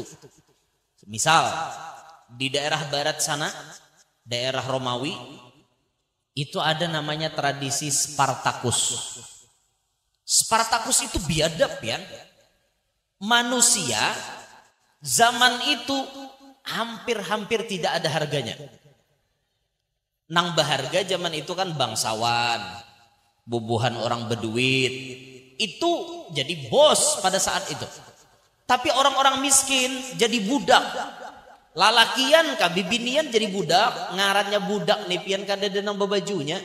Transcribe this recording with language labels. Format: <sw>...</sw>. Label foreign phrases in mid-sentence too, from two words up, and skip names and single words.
<id>Misal di daerah barat sana, daerah Romawi, itu ada namanya tradisi Spartacus. Spartacus itu biadab ya. Manusia zaman itu hampir tidak ada harganya.</id> <bjn>Nang berharga zaman itu kan bangsawan, bubuhan orang berduit, itu jadi bos pada saat itu. Tapi orang-orang miskin jadi budak. Lalakian kah bibinian jadi budak, ngarannya budak nih pian kada ada nang bajunya.</bjn>